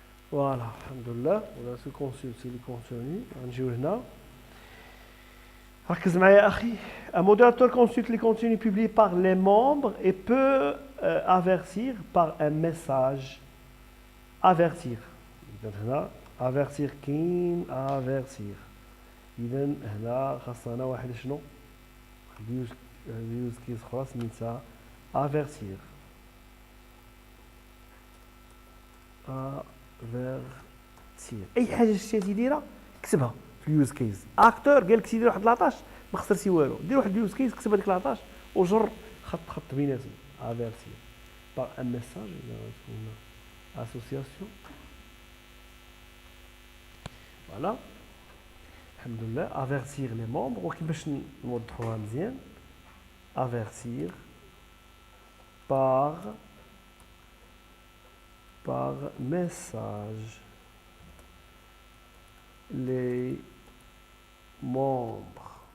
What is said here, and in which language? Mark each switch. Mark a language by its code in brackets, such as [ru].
[fr] Voilà, alhamdoulilah, on a ce consulter les contenus. [ar] نجيو هنا. ركز معايا أخي. [fr] Un modérateur consulte les contenus publiés par les membres et peut avertir par un message. Avertir. [ar] إذا هنا avertir كاين avertir. إذا هنا خاصنا واحد شنو؟ يوز كيس أخرى سميتها avertir. [fr] avertir. [ar] أي حاجة شتي دايرة كتبها في اليوز كيس. أكتور قال لك سيدي واحد 13 ما خسرتي والو، دير واحد اليوز كيس كتب هذيك 13 وجر خط بيناتهم. [fr] avertir par un message une association. Voilà. Alhamdoulilah, avertir les membres [ar] وكيفاش نوضحوها مزيان. [fr] avertir par message les membres.